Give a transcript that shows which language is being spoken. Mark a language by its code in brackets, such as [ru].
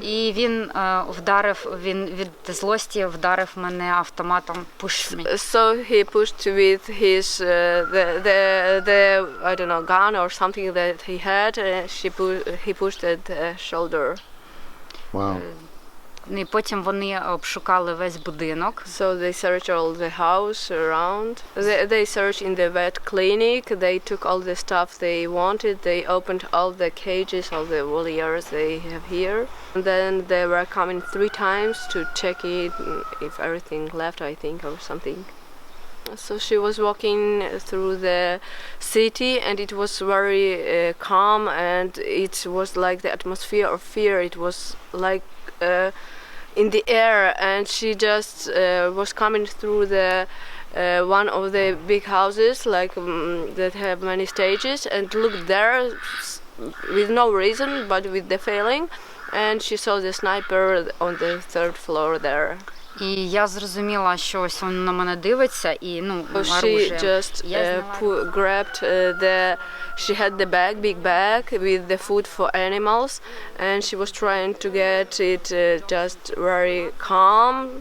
[uk] І він він від злості вдарив мене автоматом, [en] pushed me. So he pushed with his the I don't know, gun or something that he had. He pushed at the shoulder. Wow. [uk] І потім вони обшукали весь будинок. [en] So they searched all the house around. They searched in the vet clinic. They took all the stuff they wanted. They opened all the cages, all the voliers they have here. And then they were coming 3 times to check it if everything left, I think, or something. So she was walking through the city, and it was very calm, and it was like the atmosphere of fear. It was like in the air, and she just was coming through the one of the big houses, like that have many stages, and looked there with no reason, but with the feeling, and she saw the sniper on the 3rd floor there. [uk] І я зрозуміла, що ось він на мене дивиться, і, оружие. [en] She just grabbed she had the big bag with the food for animals, and she was trying to get it just very calm.